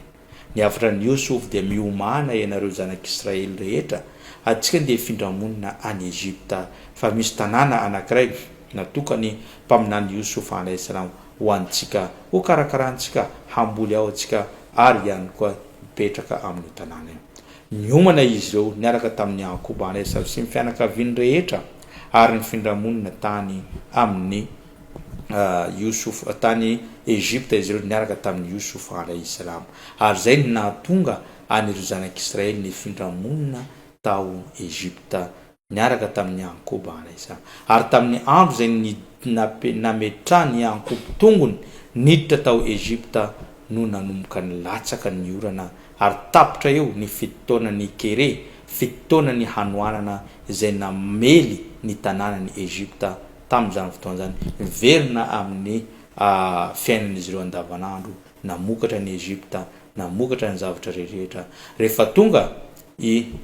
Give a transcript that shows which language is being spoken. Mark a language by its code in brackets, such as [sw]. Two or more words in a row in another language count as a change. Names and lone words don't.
[mg] Ny afatra ny Yosuf dia miomana ianareo zanak'Israely rehetra atsika dia findramonina any Egypta fa misy tanàna anankiray natokany mpaminany Yosufa [ar] عليه السلام [mg] ho antsika ho karakarantsika hamboly ao atsika ary ihany koa mipetraka amin'ny tanàna io. Niomana izy ireo niaraka tamin'ny Yakoba [ar] عليه السلام [mg] sy ny fianakaviany rehetra ary ny findramonina tany amin'ny Yusuf tany Egypte izy ireo niaraka tamin'ny Yusuf [ar] عليه السلام [mg] ary zay ny nahatonga anireo zanak'Israely ny findramonina tao Egypta niaraka tamin'ny Yakoba alayhi salam ary tamin'ny andro zay nametrahany Yakob tongony niditra tao Egypta no nanomboka ny latsaka ny orana ary tapitra eo ny fitoana ny kere fitoana ny hanoanana izay namely ny tanànany Egypta tamin'izany fotoana zany verina amin'ny fiainan'izy ireo andavanandro namokatra ny Egypta namokatra ny zavatra rehetra rehefa tonga i